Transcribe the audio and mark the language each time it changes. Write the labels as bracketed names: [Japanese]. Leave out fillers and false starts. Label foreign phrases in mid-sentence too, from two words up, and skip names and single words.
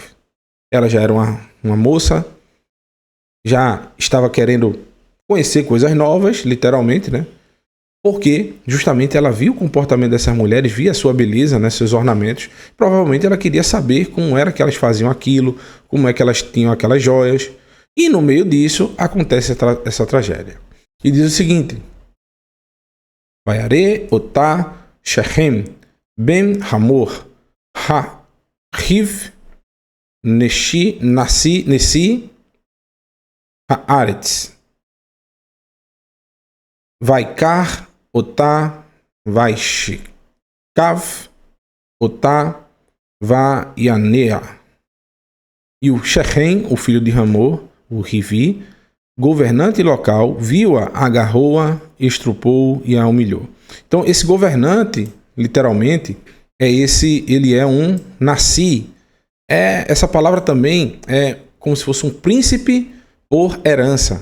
[Portuguese] Ela já era uma moça, já estava querendo conhecer coisas novas, literalmente, né? Porque justamente ela viu o comportamento dessas mulheres, via a sua beleza, né, seus ornamentos. Provavelmente ela queria saber como era que elas faziam aquilo, como é que elas tinham aquelas joias. E no meio disso acontece essa tragédia. E diz o seguinte: [Hebrew] וירא אתה שכם בן חמור החוי נשיא הארץ. ויקח אתה וישכב אתה ויענה. [Portuguese] E o Shechem, o filho de Hamor, o Hivi, governante local, viu-a, agarrou-a, estrupou e a humilhou. Então, esse governante, literalmente, ele é um nasci. Essa palavra também é como se fosse um príncipe por herança.